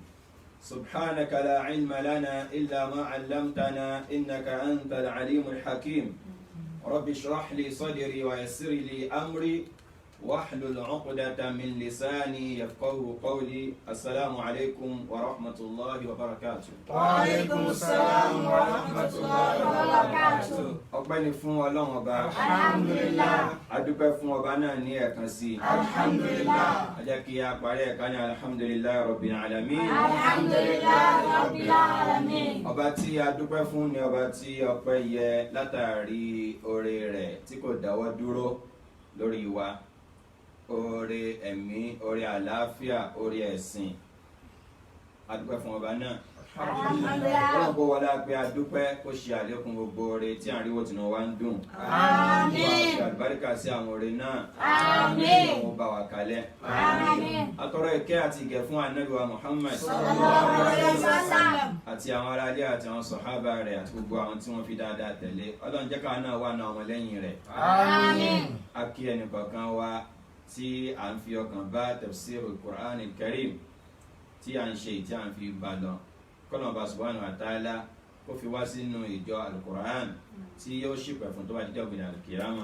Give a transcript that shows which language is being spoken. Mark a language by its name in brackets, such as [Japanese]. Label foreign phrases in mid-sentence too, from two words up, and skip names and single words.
[Arabic] سبحانك لا علم لنا إلا ما علمتنا إنك أنت العليم الحكيم. رب اشرح لي صدري ويسر لي أمري واحلل عقدة من لساني يفقهوا قولي. السلام عليكم ورحمة الله وبركاته. وعليكم السلام ورحمة الله وبركاته. [Yoruba] ọpẹ́ ni fún Ọlọ́run ọba. Alhamdulillah. adúpẹ́ fún ọba náà ní ẹ̀kan sí. Alhamdulillah. a jẹ́ kí a parí ẹ̀ka ní [Arabic] الحمد لله رب العالمين. الحمد لله رب العالمين. [Yoruba] ọba tí a dúpẹ́ fún ni ọba tí ọpẹ́ yẹ látàrí oore rẹ̀ tí kò dáwọ́ dúró lórí wa. Oore ẹ̀mí, oore àlàáfíà, oore ẹ̀sìn. Adúpẹ́ fún ọba náà. Ọlọ́run kó wọlé pé adúpẹ́ kó ṣe àlékún gbogbo oore tí à ń rí wò tìǹbù wa ń dùn. Àmín. Ṣe àlùbáríkà sí àwọn oore náà. Àmín. Ọlọ́run bá wa kalẹ̀. Àmín. Atọrọ ìkẹ́ àti ìgẹ̀ fún Ànábì wa Muhammad. [Arabic] صلى الله عليه وسلم. [Yoruba] Àti àwọn aráalé àti àwọn sọ̀hábà rẹ̀ àti gbogbo àwọn tí wọ́n fi dáadáa tẹ̀lé. Ọlọ́run jẹ́ ká náà wà náà ọmọ lẹ́yìn rẹ̀. Àmín. A kí ẹnìkọ̀ọ̀kan wa tí à ń fi ọkàn bá [Arabic] تفسير القرآن الكريم [Yoruba] tí à ń ṣe tí à ń fi bá lọ. Kọ́nà Ọba [Arabic] سبحانه وتعالى [Yoruba] kó fi wá sínú ìjọ al-Qur'an tí yóò ṣìpẹ̀ fún tó bá jíjọ́ gbìyànjú al-Qiyama.